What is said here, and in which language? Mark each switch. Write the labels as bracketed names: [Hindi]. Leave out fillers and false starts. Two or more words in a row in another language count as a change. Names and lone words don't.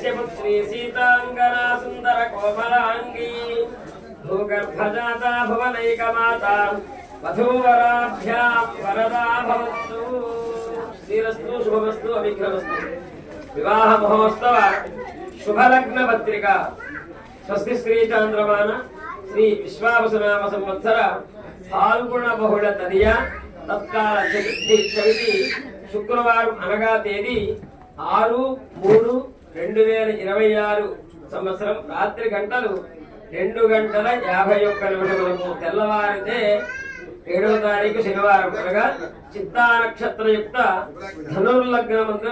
[Sanskrit] पुत्री सीताङ्गना सुन्दरकोमलाङ्गी भूगर्भजाता भुवनैकमाता वधूवराभ्यां वरदा भवन्तु श्रीरस्तु शुभमस्तु अभिघ्नमस्तु विवाह महोत्सव शुभलग्न पत्रिका स्वस्ति श्री चांद्रमान श्री विश्वावसुनाम संवत्सर फाल्गुण बहुल तदिय तत्काल चविति शुक्रवार [Telugu] అనగా తేదీ 6/3/2026 సంవత్సరం రాత్రి గంటలు 2:51 తెల్లవారితే 7వ తారీఖు శనివారం అనగా చిత్తా నక్షత్రయుక్త ధనుర్లగ్నమందున